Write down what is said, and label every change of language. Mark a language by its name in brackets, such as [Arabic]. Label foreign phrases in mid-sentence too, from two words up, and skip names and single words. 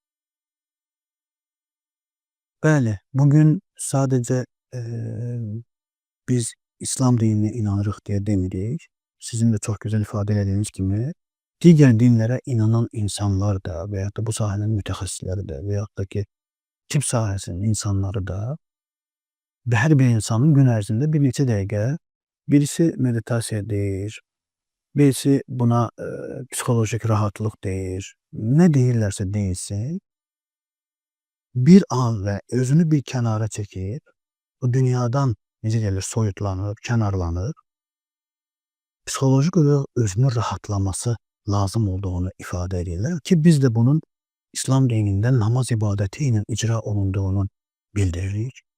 [Turkish] Bəli, bugün sadece biz İslam dinine inanırıq diye demirik. Sizin de çok güzel ifade ettiğiniz gibi diğer dinlere inanan insanlar da veyahut da bu sahanın mütehassisleri de veyahut da ki tıp sahasının insanları da her bir insanın [Azerbaijani] gün ərzində bir neçə dəqiqə [Turkish] birisi meditasiya deyir, birisi buna psikolojik rahatlıq deyir, ne deyirlərsə deyilsin, bir an ve özünü bir kenara çekip o dünyadan necə deyilir soyutlanıb, kənarlanıb psikolojik olarak özünü rahatlaması lazım olduğunu ifade edirlər ki biz de bunun İslam dininde namaz ibadeti ile icra olunduğunu bildiririk.